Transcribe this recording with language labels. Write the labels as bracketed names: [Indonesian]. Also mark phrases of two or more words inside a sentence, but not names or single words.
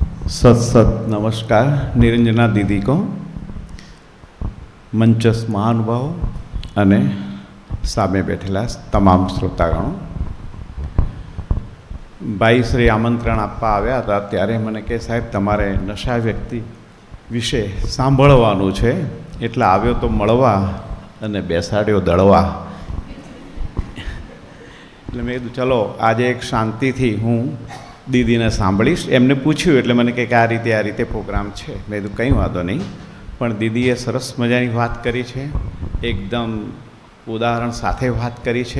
[Gujarati] સત સત નમસ્કાર નિરંજના દીદી કો મંચસ્થ મહાનુભાવ અને સામે બેઠેલા તમામ શ્રોતાગણો ભાઈ શ્રી આમંત્રણ આપવા આવ્યા હતા ત્યારે મને કે સાહેબ તમારે નશા વ્યક્તિ વિષે સાંભળવાનું છે એટલે આવ્યો તો મળવા અને બેસાડ્યો દળવા એટલે મેં કીધું ચલો આજે એક શાંતિથી હું દીદીને સાંભળીશ. એમને પૂછ્યું એટલે મને કે આ રીતે પ્રોગ્રામ છે. મેં કીધું કંઈ વાંધો નહીં, પણ દીદીએ સરસ મજાની વાત કરી છે, એકદમ ઉદાહરણ સાથે વાત કરી છે.